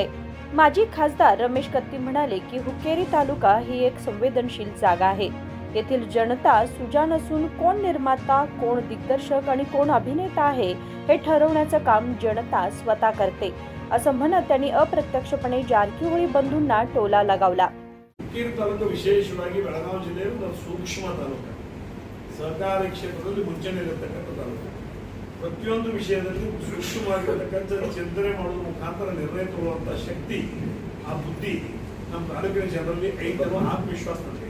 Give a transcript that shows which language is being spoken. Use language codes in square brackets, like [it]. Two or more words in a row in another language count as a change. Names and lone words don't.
[mr] माजी खासदार रमेश कत्ती म्हणाले की हुक्केरी तालुका ही एक संवेदनशील जागा आहे। येथील जनता सुजाण असून कोण निर्माता, कोण दिग्दर्शक आणि कोण अभिनेता आहे हे ठरवण्याचं काम जनता स्वतः करते, असं म्हणत त्यांनी अप्रत्यक्षपणे जारकीहोळी बंधूंना टोला लगावला। [kn] ಹುಕ್ಕೇರಿ ತಾಲೂಕು ವಿಶೇಷವಾಗಿ ಬೆಳಗಾವಿ ಜಿಲ್ಲೆಯ ಒಂದು ಸೂಕ್ಷ್ಮ ತಾಲೂಕು, ಸಹಕಾರಿ ಕ್ಷೇತ್ರದಲ್ಲಿ ಮುಂಚೂಣಿಯಲ್ಲಿರತಕ್ಕಂಥ ತಾಲೂಕು। ಪ್ರತಿಯೊಂದು ವಿಷಯದಲ್ಲಿ ಸೂಕ್ಷ್ಮವಾಗಿರತಕ್ಕಂಥ ಚಿಂತನೆ ಮಾಡುವ ಮುಖಾಂತರ ನಿರ್ಣಯ ತಗೊಳ್ಳುವಂಥ ಶಕ್ತಿ, ಆ ಬುದ್ಧಿ ನಮ್ಮ ತಾಲೂಕಿನ ಜನರಲ್ಲಿ ಐತೆ ಅನ್ನೋ ಆತ್ಮವಿಶ್ವಾಸ ನನಗೆ।